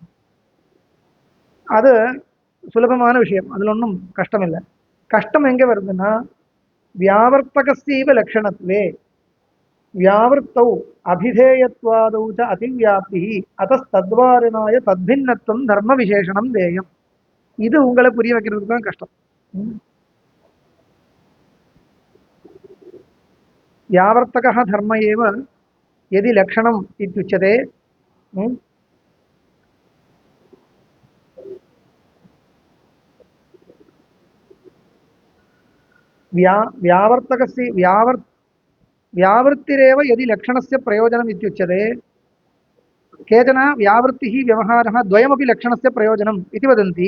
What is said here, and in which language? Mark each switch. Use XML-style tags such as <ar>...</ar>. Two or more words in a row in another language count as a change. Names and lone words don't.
<ta>அது சுலபமான விஷயம், அதுல ஒன்றும் கஷ்டம் இல்லை. கஷ்டம் எங்க வருதுன்னா</ta> <sa>व्यावर्तकस्यैव लक्षणत्वे व्यावृत्तौ अभिधेयत्वादौ च अतिव्याप्ति तद्वारणाय तद्भिन्नत्वम् धर्म विशेषणम् देयम्.</sa> <ta>இது உங்களை புரிய வைக்கிறதுக்கு தான் கஷ்டம்.</ta> <sa>व्यावर्तकः धर्म एव यदि लक्षणम् इत्युच्यते व्यावर्तकस्य व्यावृत्तिरेव यदि लक्षणस्य प्रयोजनम् इत्युच्यते केचन व्यावृत्तिः व्यवहारः द्वयमपि लक्षणस्य प्रयोजनम् इति वदन्ति।</sa>